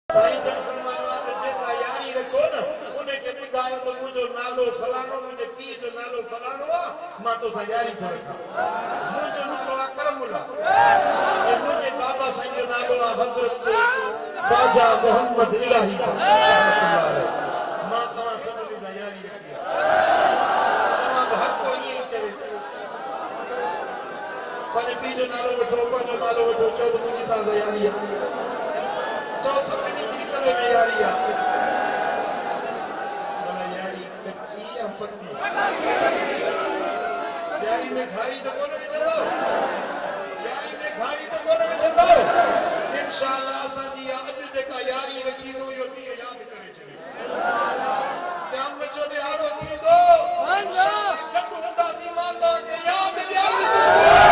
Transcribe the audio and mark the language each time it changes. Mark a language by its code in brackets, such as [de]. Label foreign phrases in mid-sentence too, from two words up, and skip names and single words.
[sd] साईं जन फरमाया त जैसा यारी रखो न उन्हें के ॿुधायो त मुंहिंजो नालो फलाणो मुंहिंजे पीउ जो नालो फलाणो आहे मां तोसां यारी थो रखां मुंहिंजो नालो आहे करमुल्ला ऐं मुंहिंजे बाबा साईं जो नालो आहे हज़रत ख्वाजा मोहम्मद इलाही मां तव्हां सभिनी सां यारी रखी आहे तव्हां बि हर को ईअं ई चवे पंहिंजे पीउ जो नालो वठो पंहिंजो नालो वठो चओ त मुंहिंजी तव्हां सां यारी आहे तो सभिनी जी हिक ॿिए में यारी आहे भला यारी कच्ची या पक्की यारी में घारी त कोन विझंदो यारी में घारी त कोन विझंदो इंशाअल्लाह असांजी अॼु जेका यारी रखी थो इहो ॾींहुं यादि करे छॾियो क़यामत जो ॾिहाड़ो थींदो गॾु हूंदासीं मां तव्हांखे यादि ॾियारींदुसि